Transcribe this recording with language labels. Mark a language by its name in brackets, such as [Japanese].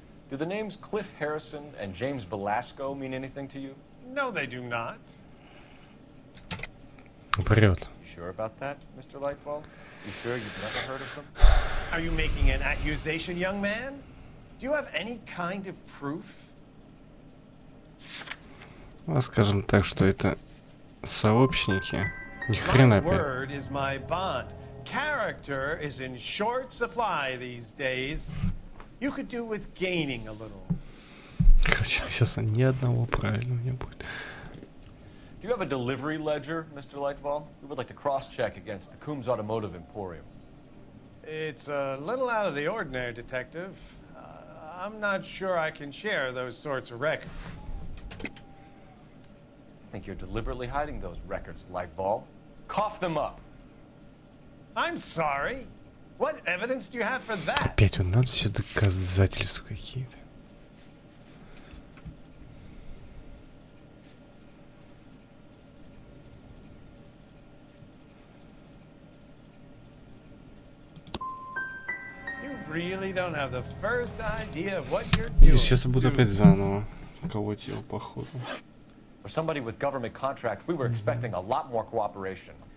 [English] Do the names Cliff Harrison and James Belasco mean anything to you? No, they do not. [Russian] Врет. [English] You sure about that, Mr. Lightball? You sure you've never heard of them? Are you making an accusation, young man? Do you have any kind of proof? [Russian] Ну, скажем так, что это сообщники. Ни хрена [English] My word is my bond. Character is in short supply these days. You could do with gaining a little. [Russian] Короче, сейчас ни одного правильного не будет. [English] Do you have a delivery ledger, Mr. Lightball? We would like to cross-check against the Coombs Automotive Emporium. It's a little out of the ordinary, Detective. I'm not sure I can share those sorts of records. I think you're deliberately hiding those records, Lightball. Cough them up. I'm sorry. What evidence do you have for that? [Russian] Опять вот надо все доказательства какие-то. [English] Really don't have the first idea of what you're [Russian] Видишь, [English] doing. [Russian] сейчас я буду опять заново колоть его походу. [English] For somebody with government contracts, we were expecting a lot more cooperation.